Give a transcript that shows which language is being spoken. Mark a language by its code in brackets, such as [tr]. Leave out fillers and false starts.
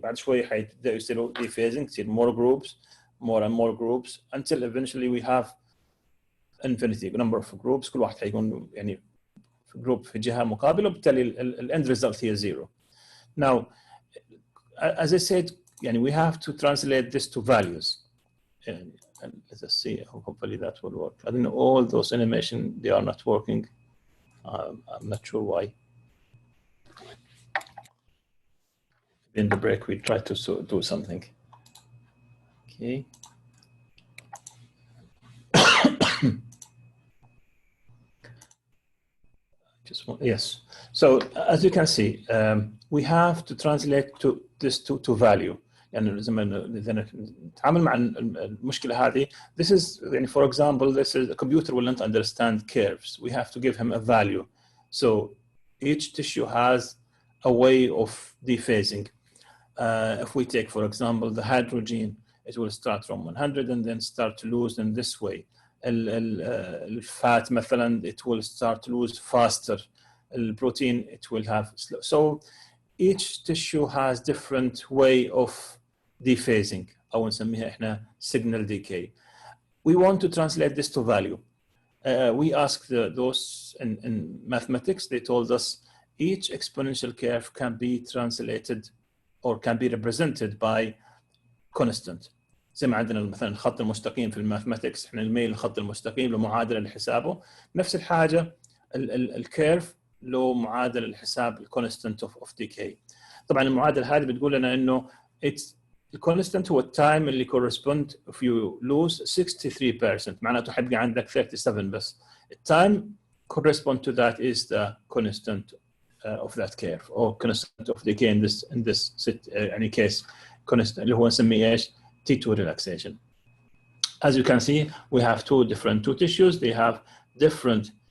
[ar] بعد شوي حيبدأوا يصيروا [en] dephasing, تصير more groups, more and more groups, until eventually we have infinity number of groups. [ar] كل واحد حيكون group في جهة مقابلة, وبالتالي [en] the end result here is 0. Now, as I said, we have to translate this to values. And let us see, hopefully that will work. I don't know, all those animation, they are not working. I'm not sure why. In the break, we try to do something. Okay. Yes. So as you can see, we have to translate this to value. [ar] يعني زي ما نتعامل مع المشكلة هذه. [en] This is, for example, this is a computer will not understand curves. We have to give him a value. So each tissue has a way of dephasing. If we take, for example, the hydrogen, it will start from 100 and then start to lose in this way. [ar] الفات مثلا, [en] it will start to lose faster. البروتين, it will have slow. So each tissue has different way of dephasing, [ar] أو نسميها إحنا [en] signal decay. We want to translate this to value. We asked those in mathematics. They told us each exponential curve can be translated or can be represented by constant. [ar] زي ما عندنا مثلا الخط المستقيم في الماثماتكس, احنا نميل الخط المستقيم له معادله لحسابه. نفس الحاجه الكيرف له معادله لحساب الكونستانت اوف ديكي. طبعا المعادله هذه بتقول لنا انه الكونستانت هو التايم اللي [en] correspond if you lose 63%, [ar] معناته حيبقى عندك 37 بس. [en] التايم correspond to that is the constant of that curve or constant of decay in this any case constant [ar] اللي هو نسميه ايش [en] T2 relaxation. As you can see, we have two tissues. They have different